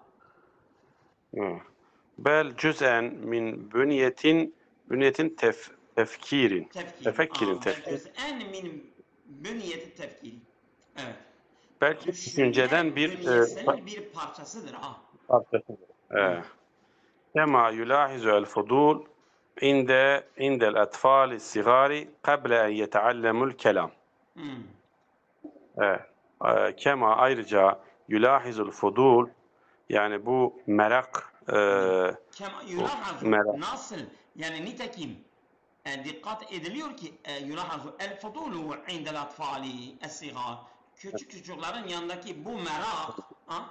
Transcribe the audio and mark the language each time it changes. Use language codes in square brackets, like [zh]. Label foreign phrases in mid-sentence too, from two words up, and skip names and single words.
[tr] Evet. [ar] بل جزءا من بنية التفكير. Tefkiri. Tefekkirin Bel tefkir. جزءا من بنية التفكير. [tr] Evet. Belki Düşünce düşünceden bir bünyesinin bir parçasıdır ha. parçasıdır. Hmm. [ar] كما يلاحظ الفضول عند الأطفال الصغار قبل أن يتعلموا الكلام. Hmm. [tr] Evet. Kema ayrıca [ar] يلاحظ الفضول [tr] yani bu merak [ar] Kema [tr] bu [ar] yulahazu [tr] merak nasıl yani nitekim dikkat ediliyor ki [ar] يلاحظ الفضول عند الأطفال الصغار [tr] küçük çocukların yanındaki bu merak ha?